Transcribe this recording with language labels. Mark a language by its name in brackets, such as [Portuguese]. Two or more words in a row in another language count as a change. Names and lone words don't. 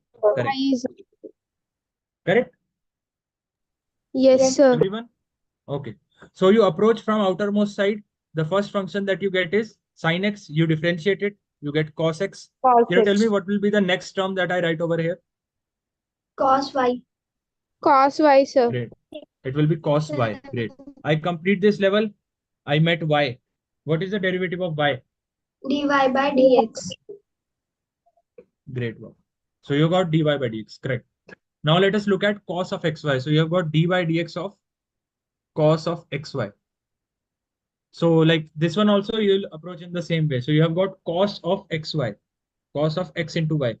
[English] Correct. Y is Correct. yes, sir. Everyone? Okay. So you approach from outermost side. The first function that you get is sin x. You differentiate it. You get cos x. Cos Can you tell x. me what will be the next term that I write over here? Cos Y. Cos y, sir. Great. It will be cos y. Great. I complete this level. I met y. What is the derivative of y? dy by dx. Great work. So you got dy by dx. Correct. Now let us look at cos of xy. So you have got dy dx of cos of xy. So like this one also you'll approach in the same way. So you have got cos of xy, cos of x into y.